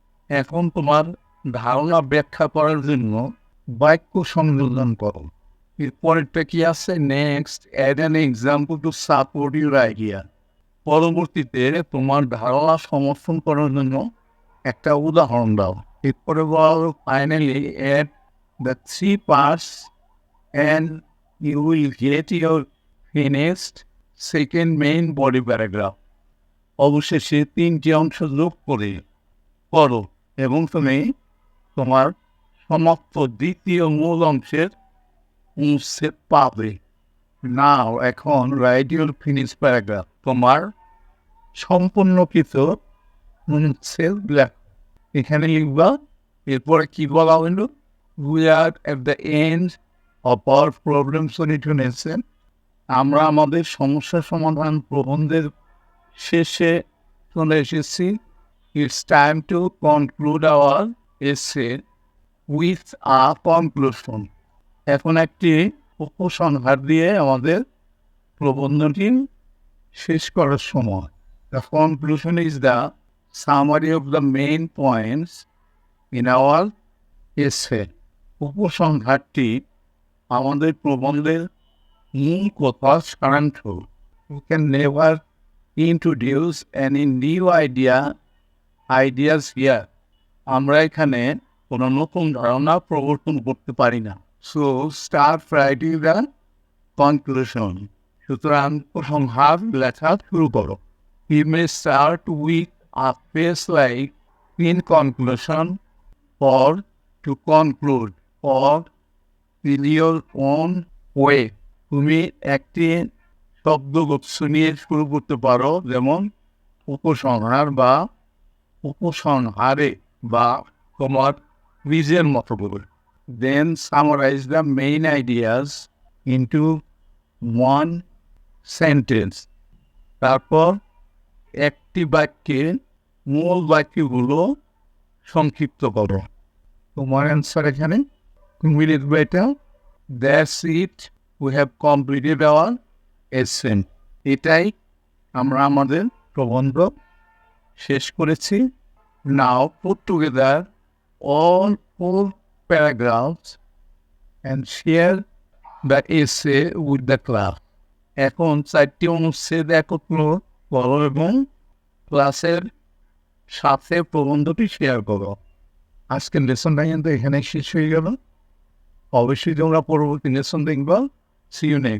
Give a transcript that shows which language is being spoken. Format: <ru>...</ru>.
<bn>এখন তোমার ধারণা ব্যাখ্যা করার জন্য বাক্য সংযোজন করো। এরপরেরটা কি আছে?</bn> <en>Next, add an example to support your idea.</en> <bn>পরবর্তীতে তোমার ধারণা সমর্থন করার জন্য একটা উদাহরণ দাও। এরপরে বল,</bn> <en>Finally add the 3 parts and you will get your finished second main body paragraph.</en> <bn>অবশেষে 3টি অংশ যোগ করো এবং তুমি তোমার সমাপ্ত দ্বিতীয় মূল অংশের অনুচ্ছেদ পাবে।</bn> <en>now</en> <bn>এখন</bn> <en>Write your finish paragraph.</en> <bn>তোমার সম্পূর্ণকৃত অনুচ্ছেদ লেখ। এখানে লিখবা। এরপরে কি বলা হলো?</bn> <en>We are at the end of our problem solution.</en> <bn>আমরা আমাদের সমস্যা সমাধান প্রবন্ধের শেষে চলে এসেছি।</bn> <en>it's time to conclude our essay with a conclusion.</en> <bn>এখন একটি উপসংহার দিয়ে আমাদের প্রবন্ধটি শেষ করার সময়.</bn> <en>The conclusion is the summary of the main points in our essay.</en> <bn>উপসংহারটি আমাদের প্রবন্ধের মূল কথা সারাংশ.</bn> <en>We can never introduce any new ideas here.</en> <bn>আমরা এখানে কোনো নতুন ধারণা প্রবর্তন করতে পারি না.</bn> <en>So start writing the conclusion.</en> <bn>সুতরাং উপসংহার লেখা শুরু করো.</bn> <en>You may start with a phrase like in conclusion or to conclude or in your own way.</en> <bn>তুমি একটি শব্দগুচ্ছ নিয়ে শুরু করতে পারো, যেমন উপসংহার বা উপসংহারে বা তোমার নিজের মতো করে.</bn> <en>Then summarize the main ideas into one sentence.</en> <bn>তারপর একটি বাক্যে মূল বাক্যগুলো সংক্ষিপ্ত করো. তোমার অ্যান্সার এখানে তুমি লিখবে এটা.</bn> <en>That's it. We have completed our essay.</en> <bn>এটাই আমরা আমাদের প্রবন্ধ শেষ করেছি.</bn> <en>Now put together all 4 paragraphs and share the essay with the class.</en> <bn>এখন 4টি অনুচ্ছেদ একত্র করো এবং ক্লাসের সাথে প্রবন্ধটি শেয়ার করো. আজকের লেসনটা কিন্তু এখানে শেষ হয়ে গেল. অবশ্যই তোমরা পরবর্তী লেসন দেখবা.</bn> <en>See you next.</en>